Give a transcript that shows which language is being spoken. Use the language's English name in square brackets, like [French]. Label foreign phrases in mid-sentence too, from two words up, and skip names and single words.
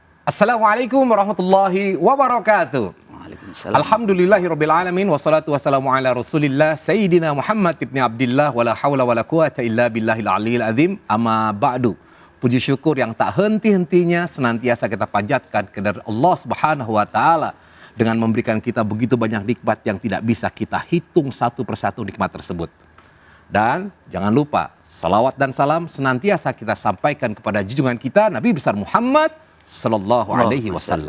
[Arabic] السلام عليكم ورحمة الله وبركاته. وعليكم السلام. الحمد لله رب العالمين والصلاة والسلام على رسول الله سيدنا محمد بن عبد الله ولا حول ولا قوة إلا بالله العلي العظيم. أما بعد. [Indonesian] Puji syukur yang tak henti-hentinya senantiasa kita panjatkan kepada Allah [Arabic] سبحانه وتعالى [Indonesian] dengan memberikan kita begitu banyak nikmat yang tidak bisa kita hitung satu persatu nikmat tersebut. Dan jangan lupa salawat dan salam senantiasa kita sampaikan kepada junjungan kita Nabi besar Muhammad [Arabic] صلى الله عليه وسلم.